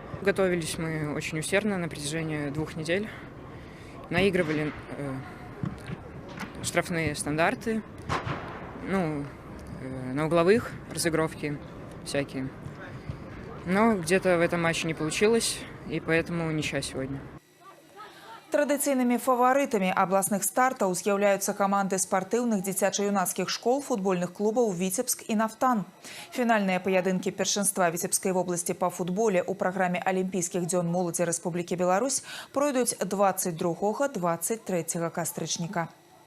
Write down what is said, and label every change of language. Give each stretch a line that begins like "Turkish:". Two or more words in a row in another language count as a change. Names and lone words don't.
Russian: Готовились мы очень усердно на протяжении 2 недель, наигрывали штрафные стандарты, на угловых разыгровки всякие. Но где-то в этом матче не получилось, и поэтому ничья сегодня.
Belarusian: Традыцыйнымі фаварытамі абласных стартаў з'яўляюцца каманды спартыўных дзіцяча-юнацкіх школ, футбольных клубаў «Віцебск» і «Нафтан». Фінальныя паядынкі першынства Віцебскай вобласці па футболе ў праграме Алімпійскіх дзён моладзі Рэспублікі Беларусь пройдуць 22-23 кастрычніка.